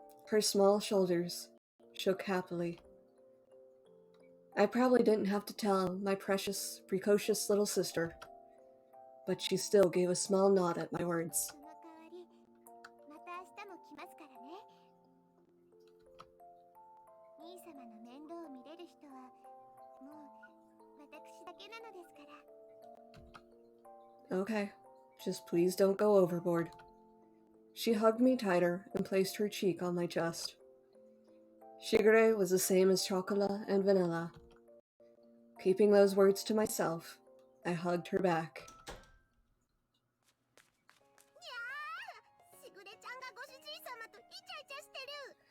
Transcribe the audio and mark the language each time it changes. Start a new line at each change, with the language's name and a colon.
English: Her small shoulders shook happily. I probably didn't have to tell my precious, precocious little sister, but she still gave a small nod at my words.
Japanese: その代わりまた明日も来ますからね兄様の面倒を見れる人はもう私だけなのですから
English: Okay, just please don't go overboard. She hugged me tighter and placed her cheek on my chest. Shigure was the same as chocolate and vanilla. Keeping those words to myself, I hugged her back.
Japanese: にゃーしぐれちゃんがご主人様とイチャイチャしてる